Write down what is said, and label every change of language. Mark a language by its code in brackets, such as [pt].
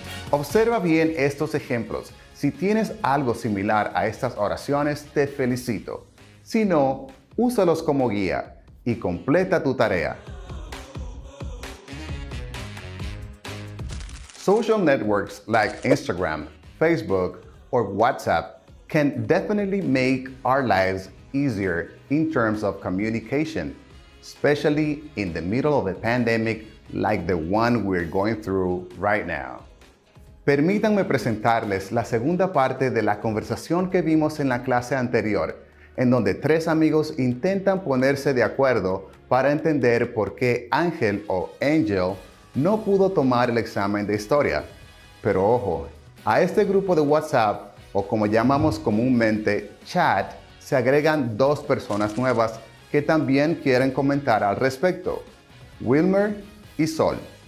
[es] Observa bien estos ejemplos. Si tienes algo similar a estas oraciones, te felicito. Si no, úsalos como guía y completa tu tarea. [en] Social networks like Instagram, Facebook, or WhatsApp can definitely make our lives easier in terms of communication, especially in the middle of a pandemic like the one we're going through right now. [es] Permítanme presentarles la segunda parte de la conversación que vimos en la clase anterior, en donde 3 amigos intentan ponerse de acuerdo para entender por qué Ángel o Angel no pudo tomar el examen de historia. Pero ojo, a este grupo de WhatsApp, o como llamamos comúnmente chat, se agregan 2 personas nuevas que también quieren comentar al respecto, Wilmer y Sol.